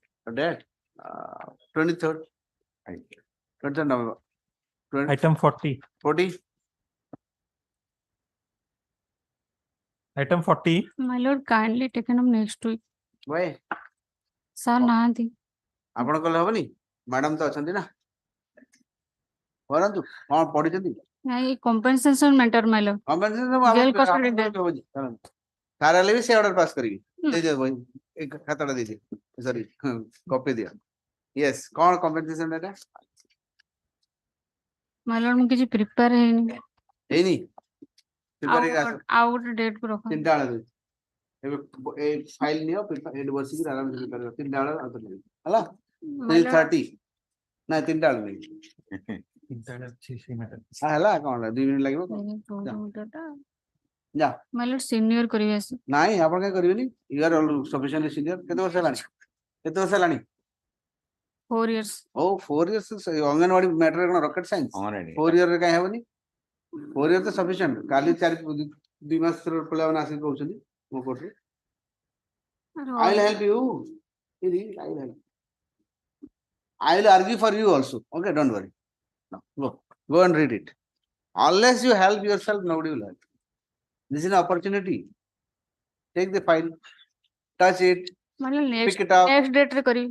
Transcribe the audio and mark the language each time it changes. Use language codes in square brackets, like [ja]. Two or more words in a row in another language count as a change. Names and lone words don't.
[en] Date. 23rd. 23rd November. item 40 40. Item 40. My lord, kindly taken up next week. Why? [or] Sir, nahanti. ଆପଣ କଲେ ହବନି ମ୍ୟାଡାମ ତ ଅଛନ୍ତି ନା କରନ୍ତୁ କଣ ପଢିଛନ୍ତି [en] ନାଇଁ compensation matter, my lord. Jail custody death. [or] ସାର୍ ହେଲେ ବି ସେ [en] order pass [or] କରିବି ଦେଇଦିଅ ବହି ଏ ଖାତାଟା ଦେଇଦିଅ ସରି କପି ଦିଅ ୟେସ୍ କଣ କମ୍ପେନସେସନ ଏଟା [en] My lord, [or] ମୁଁ କିଛି prepare ହେଇନି। ହେଇନି ଆଉ ପ୍ରିପେୟାରିଂ ଆସ ଆଉ ଗୋଟେ date କୁ ରଖ। ତିନିଟା ବେଳେ ଦେବି ଏବେ ଏ ଫାଇଲ ନିଅ ଏଠି ବସିକି ଆରାମସେ ପ୍ରିପେୟାର କର ତିନିଟା ବେଳେ ଆଉ ଥରେ ହେଲା [en] My lord, [or] 3:30 ନାଇଁ ତିନିଟା ବେଳେ ନେଇ ହେଲା କଣ 2 ମିନିଟ ଲାଗିବ କଣ ଯା [en] my lord, senior [or] କରିବେ ଆସି। ନାଇଁ ଆପଣ କାଇଁ କରିବେନି [en] you are sufficiently senior [or] କେତେ ବର୍ଷ ହେଲାଣି [en] 4 years। [or] ଓ [en] 4 years [or] ଅଙ୍ଗନବାଡି ମ୍ୟାଟର କଣ [en] rocket science [or] 4 year ରେ କାଇଁ ହେବନି 4 year ତ ସଫିସିଏଣ୍ଟ କାଲି 2 ମାସ ପିଲାମାନେ ଆସିକି କହୁଛନ୍ତି ମୋ କୋର୍ଟରେ [en] I will help you. I will help. I will argue for you also. Okay, don't worry. No, go and read it. Unless you help yourself, nobody will help. This is an opportunity. Take the file, touch it, My lord, pick it up, next date [or] ରେ କରିବି।